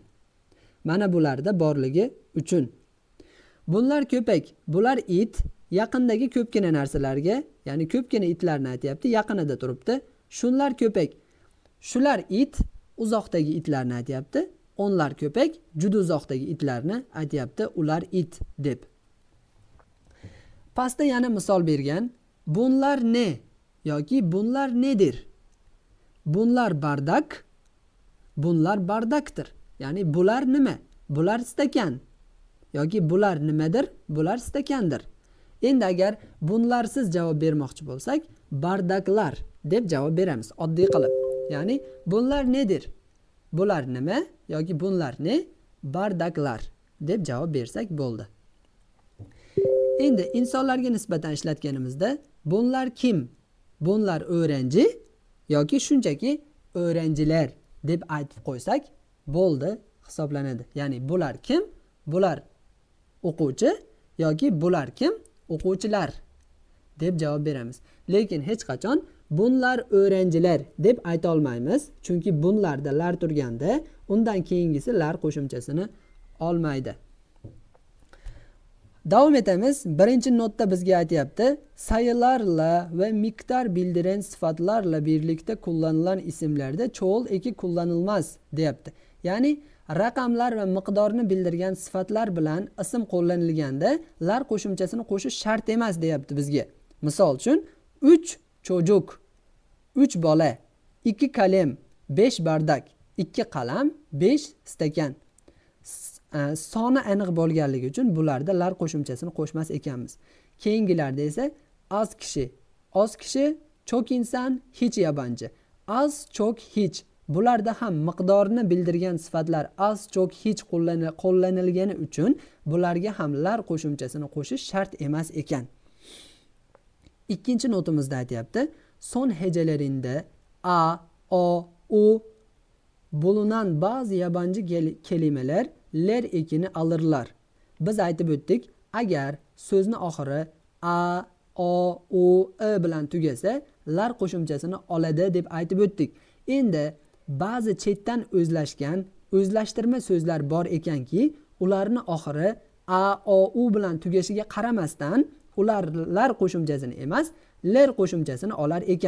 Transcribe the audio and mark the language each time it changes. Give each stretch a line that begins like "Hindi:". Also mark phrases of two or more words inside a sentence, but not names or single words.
Uzbek: Mana bularda borligi uchun.
Turkish: Bunlar ko'pak,
Uzbek: bular it, yaqindagi ko'pgina narsalarga, ya'ni ko'pgina itlarni aytyapti, yaqinida turibdi.
Turkish: Shunlar ko'pak,
Uzbek: shular it, uzoqdagi itlarni aytyapti.
Turkish: Onlar ko'pak,
Uzbek: juda uzoqdagi itlarni aytyapti, ular it deb. Pastda yana misol bergan.
Turkish: Bunlar ne yoki bunlar nedir? Bunlar bardak, bunlar bardakdir.
Uzbek: Ya'ni bular nima? Bular stakan. Yoki bular nimadir? Bular stakandir. Endi agar bunlarsiz javob bermoqchi bo'lsak, bardaklar deb javob beramiz, oddiy qilib. Ya'ni
Turkish: bunlar nedir?
Uzbek: Bular nima yoki
Turkish: bunlar ne?
Uzbek: Bardaklar deb javob bersak bo'ldi. Endi insonlarga nisbatan ishlatganimizda bunlar kim? Bunlar o'quvchi yoki shunchaki o'quvchilar deb aytib qo'ysak bo'ldi, hisoblanadi. Ya'ni bular kim? Bular o'quvchi yoki bular kim? O'quvchilar deb javob beramiz. Lekin hech qachon bunlar o'quvchilar deb ayta olmaymiz, chunki bunlarda lar turganda undan keyingisi lar qo'shimchasini olmaydi. Davom etamiz. Birinchi notda bizga aytayapti,
Turkish: sayılarla ve miktar bildiren sıfatlarla birlikte kullanılan isimlerde çoğul eki kullanılmaz deyapti.
Uzbek: Ya'ni raqamlar va miqdorni bildirgan sifatlar bilan ism qo'llanilganda lar qo'shimchasini qo'shish shart emas deyapti bizga. Misol uchun 3 çocuk, 3 bola,
Turkish: 2 kalem, 5 bardak,
Uzbek: 2 qalam, 5 stakan. Soni aniq bo'lganligi uchun bularda lar qo'shimchasini qo'shmas ekanmiz. Keyingilarda esa
Turkish: oz kishi, çok inson, hech yabanchi. Az, çok, hech.
Uzbek: Bularda ham miqdorni bildirgan sifatlar
Turkish: az, çok,
Uzbek: hech qo'llanilgani uchun bularga ham lar qo'shimchasini qo'shish shart emas ekan. Ikkinchi notimizda aytayapti, son hecelerinde a, o, u bulunan bazı yabancı kelimeler ler ekini alırlar. Biz aytib o'tdik, agar so'zni oxiri a, o, u, e bilan tugasa, lar qo'shimchasini oladi deb aytib o'tdik. Endi ba'zi chetdan o'zlashtirma so'zlar bor ekanki, ularni oxiri a, o, u bilan tugashiga qaramasdan ular lar qo'shimchasini emas, ler qo'shimchasini olar ekan.